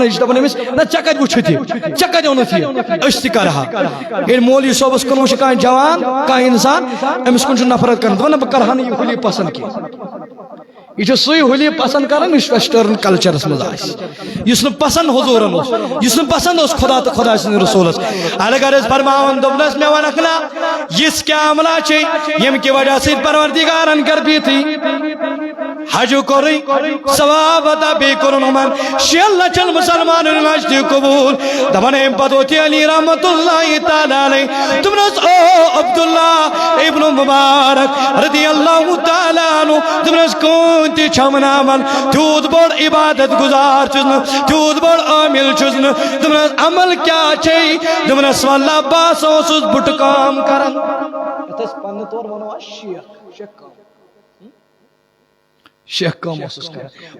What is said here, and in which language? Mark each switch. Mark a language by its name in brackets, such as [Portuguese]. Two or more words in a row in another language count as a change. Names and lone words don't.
[Kashmiri] یہِ چھُ دپان أمِس نہ ژےٚ کتہِ وٕچھُتھ یہِ ژےٚ کتہِ اوٚنُتھ یہِ أسۍ تہِ کرہا ییٚلہِ مولوی صٲبس کُن وٕچھِ کانٛہہ جوان کانٛہہ انسان أمِس کُن چھُ نفرت کران دپان نہ بہٕ کرہا نہٕ یہِ ہولی پسنٛد کینٛہہ یہ چھُ سُے ہولی پسند کران یُس [English] Western cultures [Kashmiri] منٛز آسہِ یُس نہٕ پسند حضوٗرن اوس یُس نہٕ پسند اوس خدا تہٕ خدا سٕنٛدِس رسوٗلس اگر أسۍ فرماوان دوٚپنس مےٚ ونکھ نا یِژھ کیٛاہ عملا چھے ییٚمہِ کہِ وجہ سۭتۍ پروردگارن کٔر بیٖتھٕے حج کوٚرُے ثواب عطا بیٚیہِ کوٚرُن یِمن 6 لچھن مسلمانن حج تہِ قبوٗل دپان امہِ پتہٕ ووت یہِ علی [Arabic] رحمۃ اللہ تعالیٰ علیہ [Kashmiri] دوٚپنس او عبداللہ ابن مبارک [Arabic] رضی اللہ تعالیٰ عنہ [Kashmiri] دوٚپنس تہِ چھم نامن تیوٗت بوٚڑ عبادت گزار چھُس نہٕ تیوٗت بوٚڑ عامل چھُس نہٕ دوٚپنس عمل کیٛاہ چھے دوٚپنس واللہ بہٕ ہسا اوسُس بُٹہٕ کٲم کران یتھ أسۍ پننہِ طور ونو شیخ کٲم اوسُس کران